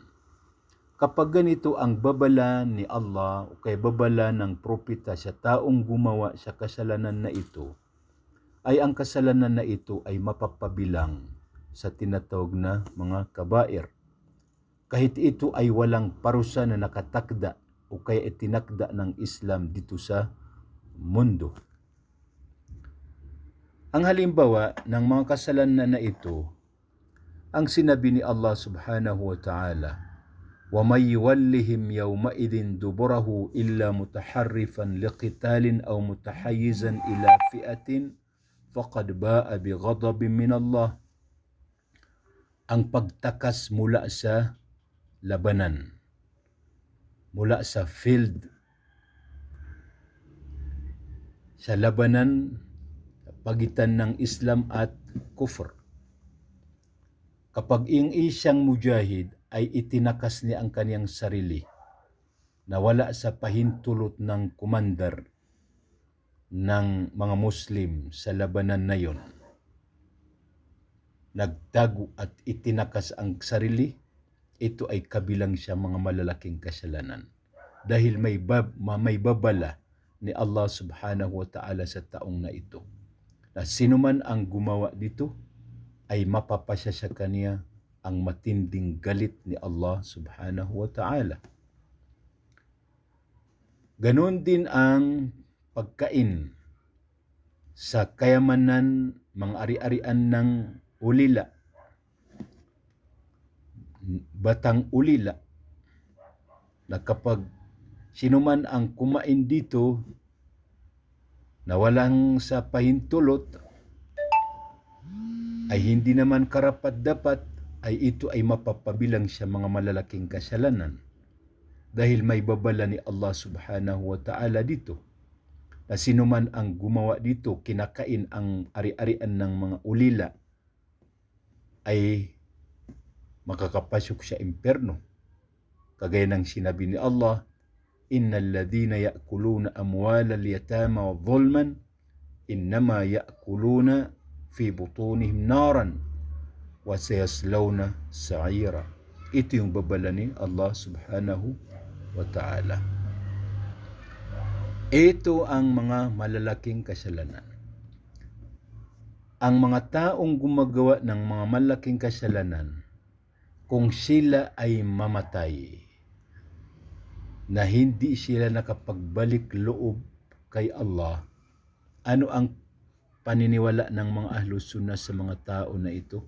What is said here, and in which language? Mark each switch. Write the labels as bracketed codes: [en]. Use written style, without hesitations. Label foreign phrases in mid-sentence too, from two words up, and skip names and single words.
[tl] Kapag ganito ang babala ni Allah o kaya babala ng propeta sa taong gumawa sa kasalanan na ito, ay ang kasalanan na ito ay mapapabilang sa tinatawag na mga kabair. Kahit ito ay walang parusa na nakatakda o kaya itinakda ng Islam dito sa mundo. Ang halimbawa ng mga kasalanan na ito, ang sinabi ni Allah [ar] subhanahu wa ta'ala, وَمَنْ يُوَلِّهِمْ يَوْمَئِذٍ دُبُرَهُ إِلَّا مُتَحَرِّفًا لِقِتَالٍ أَوْ مُتَحَيِّزًا إِلَى فِئَةٍ فَقَدْ بَاءَ بِغَضَبٍ مِنَ اللَّهِ. [tl] Ang pagtakas mula sa labanan, mula sa field, sa labanan pagitan ng Islam at kufr. Kapag isang mujahid ay itinakas niya ang kaniyang sarili na wala sa pahintulot ng komandar ng mga Muslim sa labanan na yon, nagtago at itinakas ang sarili, ito ay kabilang sa mga malalaking kasalanan. Dahil may babala ni Allah [ar] سبحانه وتعالى [tl] sa taong na ito. Na sino man ang gumawa dito ay mapapasya sa kanya ang matinding galit ni Allah [ar] سبحانه وتعالى. [tl] Ganon din ang pagkain sa kayamanan, mga ari-arian ng ulila, batang ulila, na kapag sino man ang kumain dito na walang sa pahintulot ay hindi naman karapat-dapat, ay ito ay mapapabilang sa mga malalaking kasalanan. Dahil may babala ni Allah [ar] سبحانه وتعالى [tl] dito na sino man ang gumawa dito, kinakain ang ari-arian ng mga ulila, ay makakapasok sa impyerno. Kagaya ng sinabi ni Allah, [ar] إن الذين يأكلون أموال اليتامى ظلما إنما يأكلون في بطونهم نارا وسيصلون سعيرا. [tl] Ito yung babala ni Allah [ar] سبحانه وتعالى. [tl] Ito ang mga malalaking kasalanan. Ang mga taong gumagawa ng mga malaking kasalanan, kung sila ay mamatay, na hindi sila nakapagbalik loob kay Allah, ano ang paniniwala ng mga Ahlus Sunnah sa mga tao na ito?